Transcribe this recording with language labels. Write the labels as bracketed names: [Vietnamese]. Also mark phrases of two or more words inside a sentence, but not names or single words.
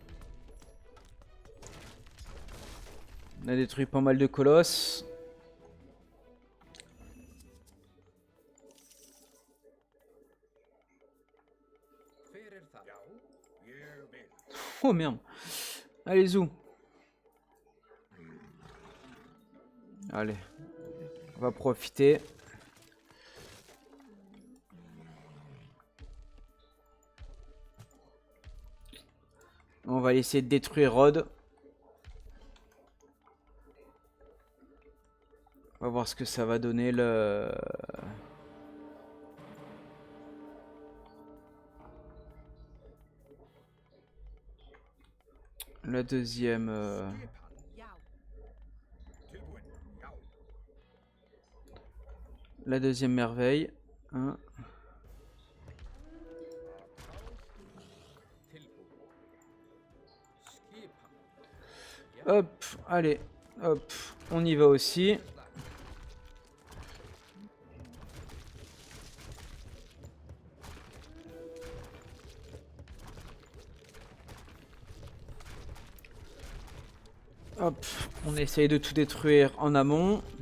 [French] On a détruit pas mal de colosses. [Icelandic] Hver það? Já, ég vil. [French] Oh merde. Allez, zou. Allez. On va profiter. On va essayer de détruire Rod. On va voir ce que ça va donner le... La deuxième... [Icelandic] Já. Tilbúin. Já. [French] La deuxième merveille. Hein. [Icelandic] Tilbúin. Skipa. [French] Hop, allez. Hop, on y va aussi. Hop, on essaye de tout détruire en amont.